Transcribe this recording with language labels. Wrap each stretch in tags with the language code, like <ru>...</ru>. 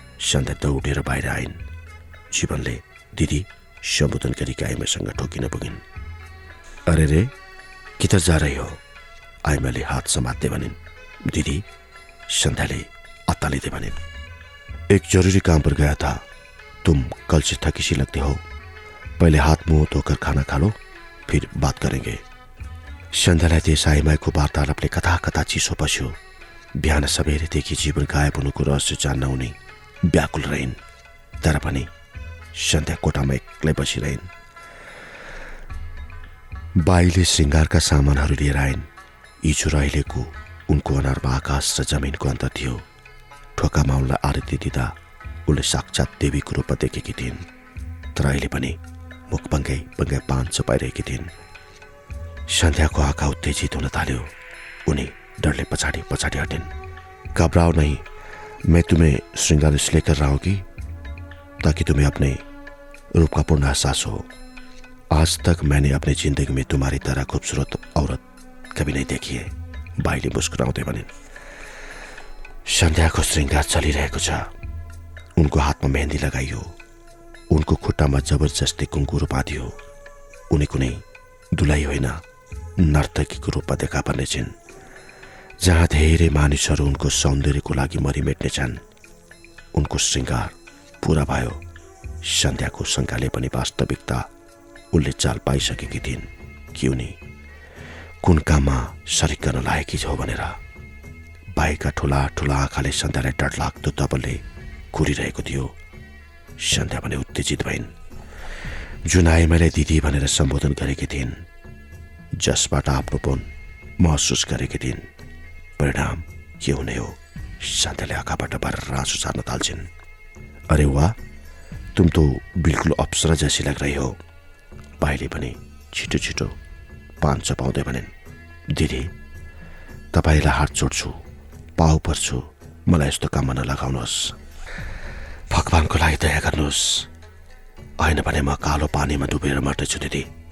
<ne>सन्ध्या दौडेर बाहिर आइन्। जीवनले दिदी सम्बोधन गरेकी आइमाईसँग ठोकिन पुगिन्।</ne> <hi>अरे रे, किधर जा रही हो?</hi> <ne>आइमाईले हात समात्दै भनिन्। दिदी, सन्ध्याले अत्तालिँदै भनिन्।</ne> <hi>एक जरूरी काम पर गया था। तुम कल से थकी सी लगती हो। पहले हाथ मुंह धोकर खाना खा लो, फिर बात करेंगे।</hi> <ne>सन्ध्यालाई त्यस आइमाईको वार्तालापले कता कता चिसो पस्यो। बिहान सबेरैदेखि जीवन गायब हुनुको रहस्य जान्न उनी व्याकुल रहिन्। तर पनि सन्ध्या कोठामा एक्लै बसिरहन्। बाईले श्रृङ्गारका सामानहरू लिएर आइन्। हिजो रहेको उनको अनुहारमा आकाश र जमिनको अन्तर थियो। ठोकामा उनलाई आरती दिँदा उनले साक्षात् देवीको रूपमा देखेकी थिइन्। तर अहिले पनि मुख बङ्गाइ बङ्गाइ पान चपाइरहेकी थिइन्। सन्ध्याको आँखा उत्तेजित हुन थाल्यो। उनी डरले पछाडि पछाडि हटिन्।</ne> <hi>घबराओ नहीं, मैं तुम्हें श्रृंगार इसलिए कर रहा हूं कि ताकि तुम्हें अपने रूप का पूर्ण एहसास हो। आज तक मैंने अपनी जिंदगी में तुम्हारी तरह खूबसूरत औरत कभी नहीं देखी है।</hi> <ne>बाईले मुस्कुराउँदै भनिन्। सन्ध्याको श्रृङ्गार चलिरहेको छ। उनको हातमा मेहन्दी लगाइयो। उनको खुट्टामा जबरजस्ती कुङ्कुरो बाँधियो। उनी कुनै दुलाई होइन, नर्तकीको रूपमा देखा पर्नेछन्। जहाँ धेरै मानिसहरू उनको सौन्दर्यको लागि मरिमेट्नेछन्, उनको श्रृङ्गार पूरा भयो। सन्ध्याको शङ्काले पनि वास्तविकता उनले चाल पाइसकेकी थिइन् कि उनी कुन काममा सरिक गर्न लागेकी छौ भनेर। बाईका ठुला ठुला आँखाले सन्ध्यालाई डरलाग्दो तबले घुरिरहेको थियो। सन्ध्या भने उत्तेजित भइन्। जुन आइमाईले दिदी भनेर सम्बोधन गरेकी थिइन्, जसबाट आफ्नोपन महसुस गरेकी थिइन्, परिणाम के हुने हो? सन्ध्याले आँखाबाट भरेर आँसु सार्न थाल्छिन्।</ne> <hi>अरे वाह, तुम तो बिल्कुल अप्सरा जैसी लग रही हो।</hi> <ne>बाईले पनि छिटो छिटो पान चपाउँदै भनिन्। दिदी, तपाईँलाई हात जोड्छु, पाउ पर्छु, मलाई यस्तो काममा नलगाउनुहोस्। भगवानको लागि दया गर्नुहोस्, होइन भने म कालो पानीमा डुबेर मर्दैछु दिदी।</ne>